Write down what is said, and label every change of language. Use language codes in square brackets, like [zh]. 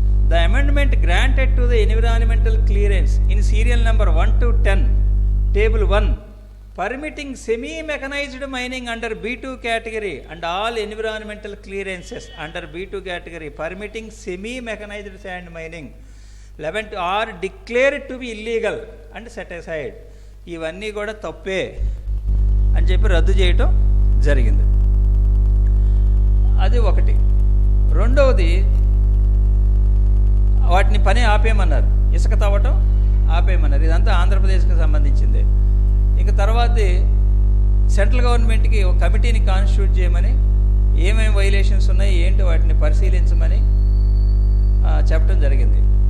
[en] The amendment granted to the environmental clearance in serial number 1 to 10 table 1 permitting semi-mechanized mining under B2 category and all environmental clearances under B2 category, permitting semi-mechanized sand mining 11 are declared to be illegal and set aside. [te] ఇవన్నీ కూడా తప్పే అని చెప్పి రద్దు చేయటం జరిగింది. అది ఒకటి. రెండవది, వాటిని పని ఆపేయమన్నారు, ఇసుక తవ్వటం ఆపేయమన్నారు. ఇదంతా ఆంధ్రప్రదేశ్కి సంబంధించింది. ఇక తర్వాతది సెంట్రల్ గవర్నమెంట్కి ఒక కమిటీని కాన్స్టిట్యూట్ చేయమని, ఏమేమి వైలేషన్స్ ఉన్నాయి ఏంటి వాటిని పరిశీలించమని చెప్పడం జరిగింది.